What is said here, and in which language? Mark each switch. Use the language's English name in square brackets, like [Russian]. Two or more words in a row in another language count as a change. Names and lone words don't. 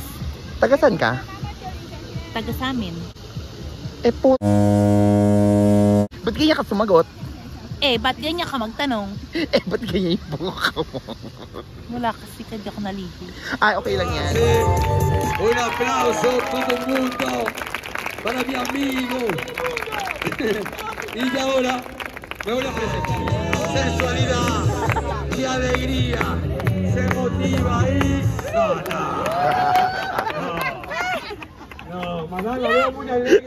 [Filipino] tagasan ka? Taga sa amin. Eh po. Ba't ganyan ka sumagot? Eh, ba't ganyan ka magtanong? Eh, ba't ganyan yung buka mo? Wala kasi kadi ako naligo. Ay, okay lang yan. [Spanish] Un aplauso todo el mundo para mi amigo. Y ahora me voy a presentar. Sensualidad y alegría se motiva y sana. No, mamá, lo veo muy alegre.